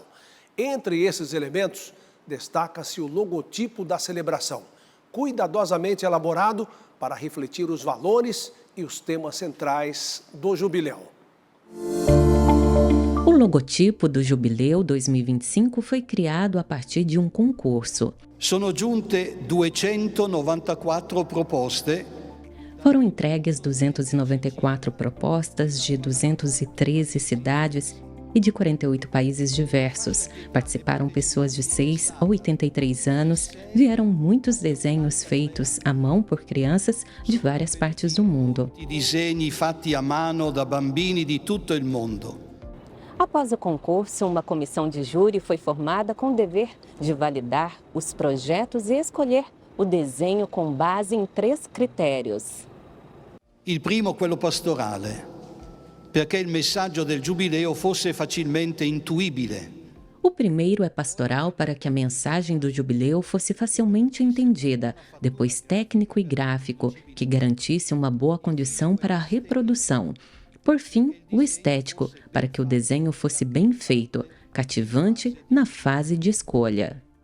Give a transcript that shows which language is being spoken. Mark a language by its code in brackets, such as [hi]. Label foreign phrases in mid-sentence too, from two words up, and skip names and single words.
[pt] Entre esses elementos, destaca-se o logotipo da celebração, cuidadosamente elaborado para refletir os valores e os temas centrais do Jubileu. O logotipo do Jubileu 2025 foi criado a partir de um concurso. [it] Sono giunte 294 proposte. [pt] Foram entregues 294 propostas de 213 cidades e de 48 países diversos. Participaram pessoas de 6 a 83 anos, vieram muitos desenhos feitos à mão por crianças de várias partes do mundo. [it] Disegni fatti a mano da bambini di tutto il mondo. [pt] Após o concurso, uma comissão de júri foi formada com o dever de validar os projetos e escolher o desenho com base em 3 critérios. [it] Il primo, quello pastorale, perché il messaggio del Giubileo fosse facilmente intuibile. [pt] O primeiro é pastoral para que a mensagem do Jubileu fosse facilmente entendida, depois técnico e gráfico, que garantisse uma boa condição para a reprodução. Por fim, o estético, para que o desenho fosse bem feito, cativante na fase de escolha.